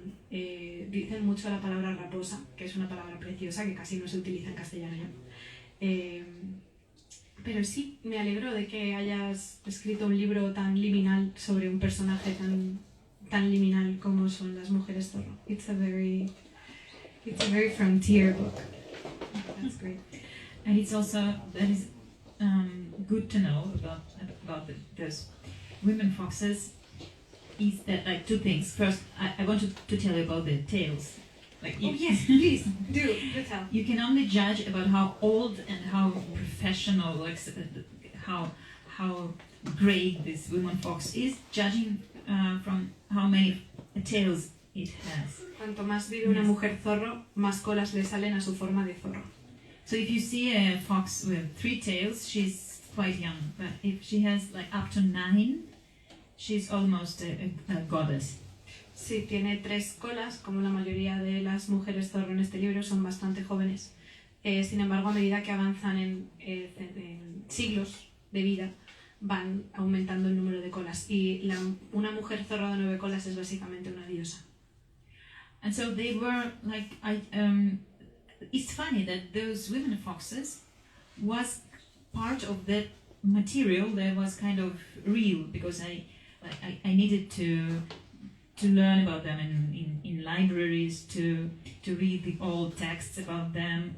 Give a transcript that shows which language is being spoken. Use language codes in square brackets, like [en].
[es] Dicen mucho la palabra raposa, que es una palabra preciosa que casi no se utiliza en castellano ya. Pero sí, me alegro de que hayas escrito un libro tan liminal sobre un personaje tan liminal como son las mujeres zorro. [en] It's a very frontier book. That's great. And it's also that is good to know about those women foxes. Is that like two things? First, I want to tell you about the tales. Yes, please do tell. You can only judge about how old and how professional, like how great this woman fox is, judging from how many tales it has. [es] Cuanto más vive una mujer zorro, más colas le salen a su forma de zorro. [en] So if you see a fox with 3 tails, she's quite young. But if she has like up to 9, she's almost a goddess. [es] Sí, tiene 3 colas, como la mayoría de las mujeres zorro en este libro, son bastante jóvenes. Sin embargo, a medida que avanzan en siglos de vida, van aumentando el número de colas. Y una mujer zorro de 9 colas es básicamente una diosa. [en] And so they were like, it's funny that those women foxes was part of that material that was kind of real, because I needed to learn about them in libraries, to read the old texts about them.